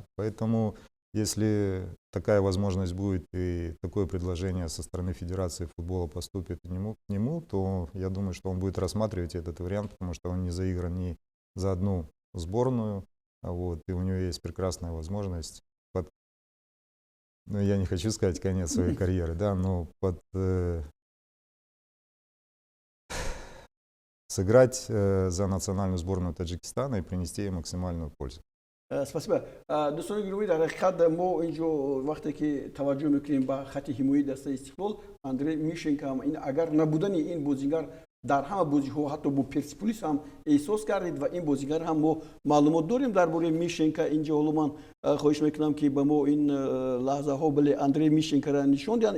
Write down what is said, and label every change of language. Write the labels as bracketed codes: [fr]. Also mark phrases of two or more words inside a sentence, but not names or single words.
[ru] Поэтому, если такая возможность будет и такое предложение со стороны Федерации футбола поступит к нему, то я думаю, что он будет рассматривать этот вариант, потому что он не заигран ни за одну сборную, вот, и у него есть прекрасная возможность ну, я не хочу сказать конец своей карьеры, да, но сыграть за национальную сборную Таджикистана и принести ей максимальную пользу. спасибо. [tg] Дӯстони гиромӣ, дар ҳақиқат мо инҷо вақте ки таваҷҷӯҳ мекунем ба хати ҳимояи дастаи Истиқлол, Андрей Мищенко ҳам агар набудани ин бозингар дар ҳама бозиҳо ҳатто бо Персиполис ҳам эҳсос кардид ва ин бозигар ҳам мо маълумот дорем дар бораи Мищенко. Инҷо ҳоло ман хоҳиш мекунам ки ба мо ин лаҳзаҳо бале Андрей Мищенкоро нишон диҳанд.